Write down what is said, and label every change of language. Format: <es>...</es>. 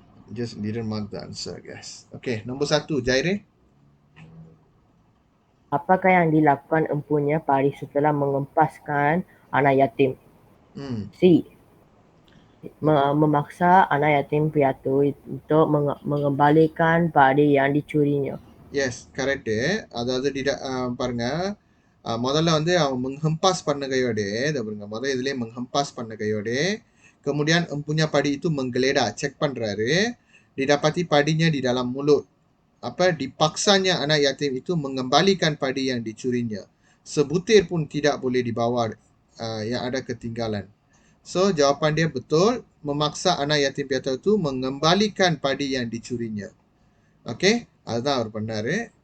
<en>Just didn't mark the answer, guys.</en> <ms>Okay, nombor 1, Jaire. Apakah yang dilakukan empunya Paris setelah mengempaskan anak yatim? C. Memaksa anak yatim piatu untuk mengembalikan padi yang dicurinya.</ms> <en>Yes, correct.</en> <ta>அதாவது பாருங்க, முதல்ல வந்து அவன் menghempas பண்ண கையோடே, பாருங்க முதல்ல இதுலயே menghempas பண்ண கையோடே,</ta> <ms>kemudian empunya padi itu menggeledah,</ms> <ta>cek பண்றாரு,</ta> <ms>didapati padinya di dalam mulut. Dipaksanya anak yatim itu mengembalikan padi yang dicurinya. Sebutir pun tidak boleh dibawa yang ada ketinggalan. So, jawapan dia betul, memaksa anak yatim piatu itu mengembalikan padi yang dicurinya.</ms> <ta>Okay, அதுதான் அவர் பண்ணாரு.</ta>